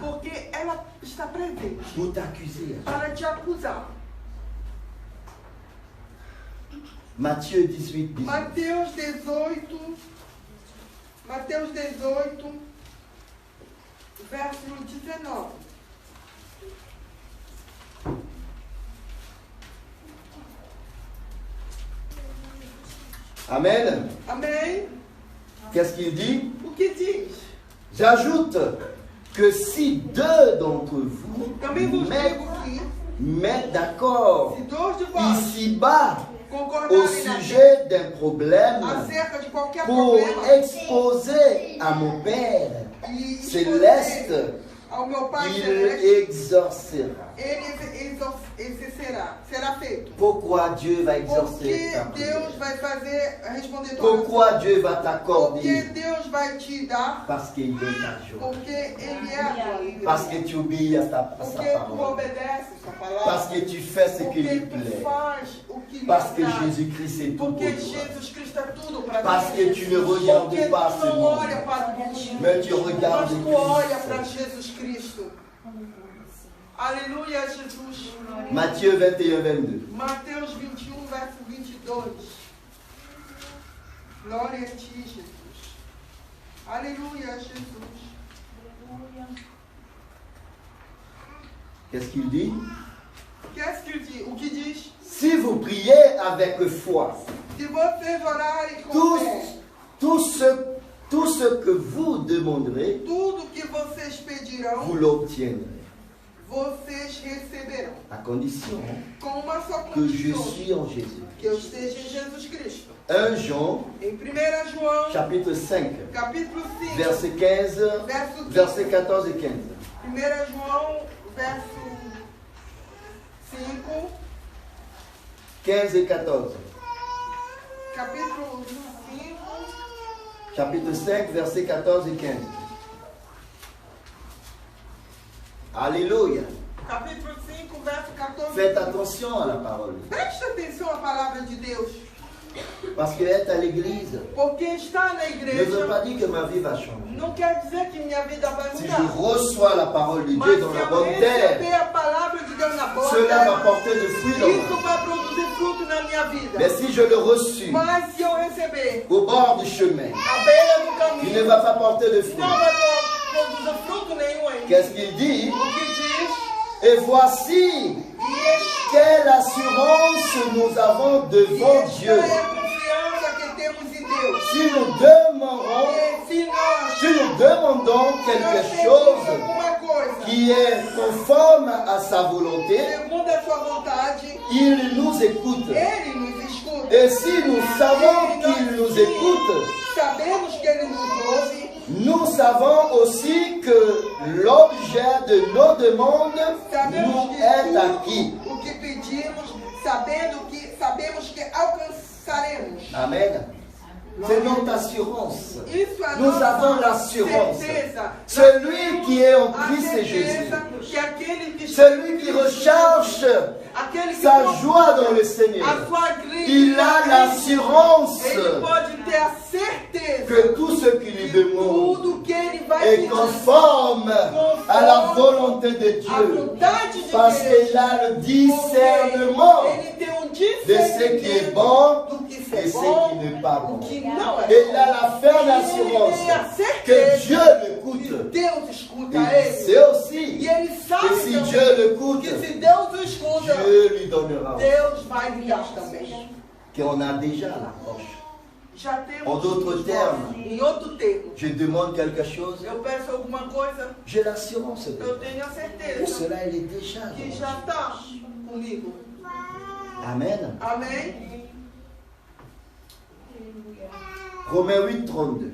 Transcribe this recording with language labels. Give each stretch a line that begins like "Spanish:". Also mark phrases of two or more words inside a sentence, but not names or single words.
Portuguese: Porque ela está presente
French: pour t'accuser.
Portuguese: para te acusar.
French: Matthieu 18, 18.
Portuguese: Mateus 18, verso 19.
French: Amen.
Portuguese: Amém?
French: Qu'est-ce qu'il dit?
Portuguese: O que diz?
French: J'ajoute que si deux d'entre vous
Portuguese: Também vos
French: mettent,
Portuguese: digo que
French: mettent d'accord
Portuguese: se dois de vós
French: ici-bas au
Portuguese: concordarem na
French: sujet d'un problème
Portuguese: acerca de qualquer
French: pour
Portuguese: problema
French: exposer à mon Père
Portuguese: e
French: céleste,
Portuguese: ao meu Pai
French: il
Portuguese: celeste,
French: exorcera.
Portuguese: ele será feito.
French: Pourquoi Dieu va
Portuguese: Porque
French: exorcer ta prière?
Portuguese: Deus vai responder tua
French: Pourquoi
Portuguese: oração.
French: Dieu va
Portuguese: Porque
French: t'accorder?
Portuguese: Deus vai te dar,
French: Parce qu'il est ta joie.
Portuguese: porque Ele é a tua alegria.
French: Parce que tu obéis à sa
Portuguese: Porque tu
French: parole.
Portuguese: obedeces a palavra.
French: Parce que tu fais ce qui lui
Portuguese: Porque tu
French: plaît.
Portuguese: faz o que lhe
French: Parce que
Portuguese: agrada.
French: Jésus-Christ est tout pour
Portuguese: Porque
French: toi.
Portuguese: Jesus Cristo é tudo para
French: Parce
Portuguese: ti.
French: que tu ne regardes
Portuguese: Porque
French: pas
Portuguese: tu
French: ce
Portuguese: não
French: monde,
Portuguese: olha para o mundo,
French: mais tu regardes
Portuguese: mas tu olha para
French: Christ.
Portuguese: Jesus Cristo. Aleluia, Jesus.
French: Matthieu 21, 22.
Portuguese: Mateus 21, verso 22. Glória a ti, Jesus. Aleluia, Jesus.
French: Qu'est-ce qu'il dit? Qu'est-ce qu'il dit?
Portuguese: O que diz?
French: Si vous priez avec foi,
Portuguese: Se vocês orarem com fé,
French: tout ce que vous demanderez,
Portuguese: tudo que vocês pedirão,
French: vous l'obtiendrez.
Portuguese: vocês receberão.
French: À condition
Portuguese: Com uma só
French: que je
Portuguese: condição:
French: suis en Jésus.
Portuguese: que eu esteja em Jesus Cristo.
French: 1 Jean,
Portuguese: Em 1 João,
French: chapitre 5,
Portuguese: capítulo 5,
French: verset 15,
Portuguese: verso 15.
French: verset 14 et 15.
Portuguese: 1 João, verso 5,
French: 15 et 14.
Portuguese: capítulo 5,
French: Chapitre 5, verset 14 et 15. Alléluia.
Portuguese: capítulo 5, verso 14.
French: Faites attention à la parole.
Portuguese: Preste atenção à palavra de Deus,
French: Parce qu'être à l'église
Portuguese: porque estar na
French: ne veut
Portuguese: igreja
French: pas dire que ma vie va changer.
Portuguese: não quer dizer que minha vida vai
French: Si je
Portuguese: mudar.
French: reçois la parole de
Portuguese: Mas
French: Dieu
Portuguese: se
French: dans la
Portuguese: eu
French: bonne terre,
Portuguese: receber a palavra de Deus na boa
French: cela va
Portuguese: terra,
French: porter des fruits dans ma
Portuguese: isso
French: vie.
Portuguese: vai produzir fruto na minha vida.
French: Mais si je le reçus
Portuguese: Mas se eu receber
French: au bord du chemin,
Portuguese: à beira do
French: il ne
Portuguese: caminho,
French: va pas porter de fruits.
Portuguese: não vai produzir fruto nenhum ainda.
French: Qu'est-ce qu'il dit?
Portuguese: O que diz?
French: Et voici
Portuguese: E
French: quelle assurance nous avons devant
Portuguese: esta
French: Dieu.
Portuguese: é a confiança
French: si nous demandons,
Portuguese: E se nós
French: si nous demandons quelque
Portuguese: pedimos
French: chose
Portuguese: alguma coisa
French: qui est conforme à sa volonté,
Portuguese: segundo a sua vontade,
French: il nous écoute.
Portuguese: Ele nos escuta.
French: Et si nous savons qu'il nous écoute,
Portuguese: Sabemos que Ele nos ouve.
French: nous savons aussi que l'objet de nos demandes nous est acquis.
Portuguese: Sabemos que tudo o que pedimos, sabemos que alcançaremos.
French: Amen. C'est notre assurance.
Portuguese: Isso é
French: Nous
Portuguese: nossa
French: avons l'assurance.
Portuguese: certeza.
French: Celui qui est en
Portuguese: A
French: Christ Jésus,
Portuguese: certeza que aquele que está
French: celui qui recherche
Portuguese: aquele que
French: sa
Portuguese: procura
French: joie dans le Seigneur,
Portuguese: a sua alegria,
French: il a l'assurance
Portuguese: ele pode ter a certeza
French: que tout ce qu'il lui
Portuguese: que
French: demande
Portuguese: tudo que ele vai
French: est
Portuguese: pedir
French: conforme à la volonté de
Portuguese: a
French: Dieu.
Portuguese: vontade de
French: Parce
Portuguese: Deus.
French: qu'il a le
Portuguese: Porque
French: discernement
Portuguese: ele tem um
French: de ce qui est bon
Portuguese: do que
French: et
Portuguese: é
French: ce
Portuguese: bom,
French: qui n'est pas
Portuguese: o
French: bon.
Portuguese: que não é
French: Et il
Portuguese: bom.
French: a la ferme assurance que Dieu
Portuguese: Que
French: l'écoute.
Portuguese: Deus escuta
French: Il
Portuguese: ele.
French: sait aussi
Portuguese: E ele
French: que
Portuguese: sabe
French: si
Portuguese: também
French: Dieu l'écoute,
Portuguese: que se Deus o escuta,
French: Dieu lui donnera.
Portuguese: Deus vai lhe dar também.
French: Qu'on a déjà l'approche.
Portuguese: Já temos.
French: En d'autres termes,
Portuguese: Em outro termo,
French: je demande quelque chose,
Portuguese: eu peço alguma coisa,
French: j'ai l'assurance.
Portuguese: eu tenho a
French: Pour
Portuguese: certeza
French: cela, elle est déjà.
Portuguese: que já está comigo.
French: Amen.
Portuguese: Amém?
French: Romains 8, 32.